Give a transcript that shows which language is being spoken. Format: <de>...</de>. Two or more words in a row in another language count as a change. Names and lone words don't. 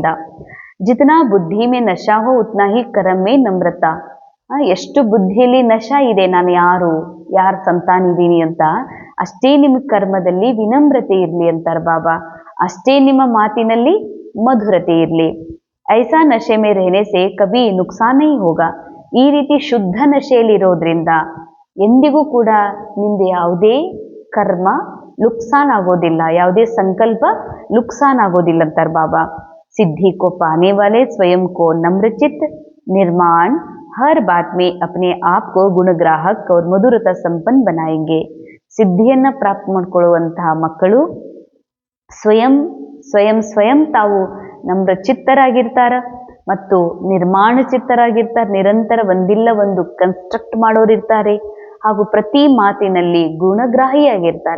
<hi>जितना बुद्धि में नशा हो उतना ही कर्म में नम्रता.</hi> <kn>ಎಷ್ಟು ಬುದ್ಧಿಯಲ್ಲಿ ನಶಾ ಇದೆ, ನಾನು ಯಾರ ಸಂತಾನ ಇದ್ದೀನಿ ಅಂತ, ಅಷ್ಟೇ ನಿಮ್ಮ ಕರ್ಮದಲ್ಲಿ ವಿನಮ್ರತೆ ಇರಲಿ ಅಂತಾರೆ ಬಾಬಾ. ಅಷ್ಟೇ ನಿಮ್ಮ ಮಾತಿನಲ್ಲಿ ಮಧುರತೆ ಇರಲಿ.</kn> <hi>ऐसा नशे में रहने से कभी नुकसान नहीं होगा.</hi> <kn>ಈ ರೀತಿ ಶುದ್ಧ ನಶೆಯಲ್ಲಿ ಇರೋದ್ರಿಂದ ಎಂದಿಗೂ ಕೂಡ ನಿಮ್ದು ಯಾವುದೇ ಕರ್ಮ ನುಕ್ಸಾನ್ ಆಗೋದಿಲ್ಲ, ಯಾವುದೇ ಸಂಕಲ್ಪ ನುಕ್ಸಾನ್ ಆಗೋದಿಲ್ಲ ಅಂತಾರೆ ಬಾಬಾ.</kn> <hi>सिद्धि को पाने वाले स्वयं को नम्रचित, निर्माण, हर बात में अपने आप को गुणग्राहक और मधुरता संपन्न बनाएंगे.</hi> <kn>ಸಿದ್ಧಿಯನ್ನ ಪ್ರಾಪ್ತ ಮಾಡ್ಕೊಳ್ಳುವಂತಹ ಮಕ್ಕಳು ಸ್ವಯಂ ತಾವು ನಮ್ರ ಚಿತ್ತರಾಗಿರ್ತಾರ ಮತ್ತು ನಿರ್ಮಾಣ ಚಿತ್ತರಾಗಿರ್ತಾರೆ. ನಿರಂತರ ಒಂದಿಲ್ಲ ಒಂದು ಕನ್ಸ್ಟ್ರಕ್ಟ್ ಮಾಡೋರಿರ್ತಾರೆ ಹಾಗೂ ಪ್ರತಿ ಮಾತಿನಲ್ಲಿ ಗುಣಗ್ರಾಹಿಯಾಗಿರ್ತಾರೆ.</kn>